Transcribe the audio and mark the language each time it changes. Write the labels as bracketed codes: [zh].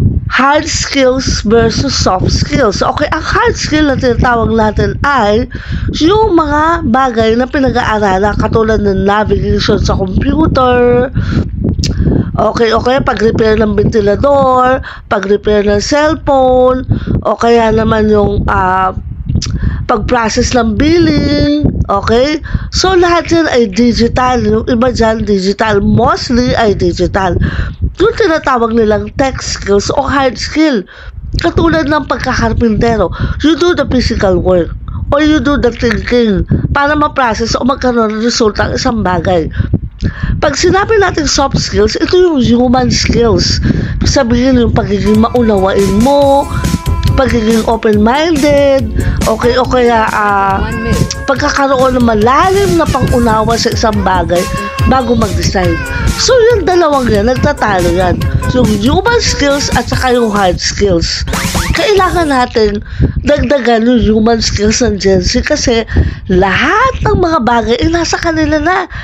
[en] Hard skills versus soft skills. [tl] Okay, ang hard skill na tinatawag natin ay yung mga bagay na pinag-aaralan katulad ng navigation sa computer, okay, pag-repair ng ventilador, pag-repair ng cellphone, o kaya naman yung pag-process ng billing, okay? So, lahat yan ay digital. Yung iba dyan, digital. Mostly ay digital. Yung tinatawag nilang tech skills o hard skill. Katulad ng pagkakarpintero. [en] You do the physical work or you do the thinking para ma-process o magkaroon ng resulta ang isang bagay. [tl] Pag sinabi natin soft skills, ito yung human skills. Sabihin yung pagiging maunawain mo, pagiging open-minded, okay, o kaya pagkakaroon ng malalim na pangunawa sa isang bagay bago mag-decide. So, yung dalawang yan, nagtatalo yan. Yung human skills at saka yung hard skills. Kailangan natin dagdagan yung human skills ng Gen Z kasi lahat ng mga bagay ay nasa kanila na.